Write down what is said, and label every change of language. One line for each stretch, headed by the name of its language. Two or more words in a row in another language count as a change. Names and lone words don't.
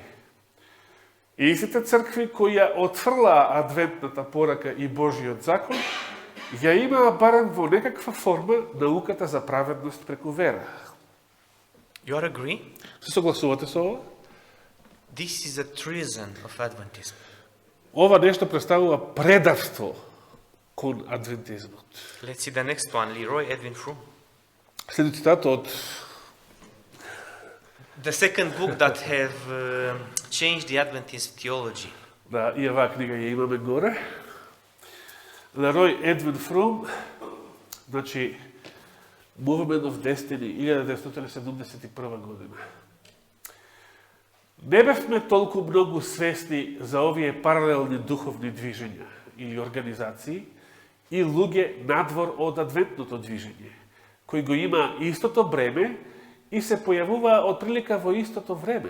Macedonian: И истите цркви кои ја отфрлаа адвентната порака и Божиот закон, ја имаа барем во некаква форма науката за праведност преку вера.
English: You are agree?
Macedonian: Се согласувате со ова?
English: This is a treason of Adventism.
Macedonian: Ова нешто представува предавство кон адвентизмот.
English: Let's see the next one, Leroy Edwin Froome.
Macedonian: Следи цитат од
English: The second book that have changed the Adventist theology.
Macedonian: да, и оваа книга ја имаме горе. Лерој Едвин Фрум, значи Movement of Destiny, 1971 година. Не бевме толку многу свесни за овие паралелни духовни движења или организации и луѓе надвор од адвентното движење, кои го има истото бреме и се појавува од прилика во истото време.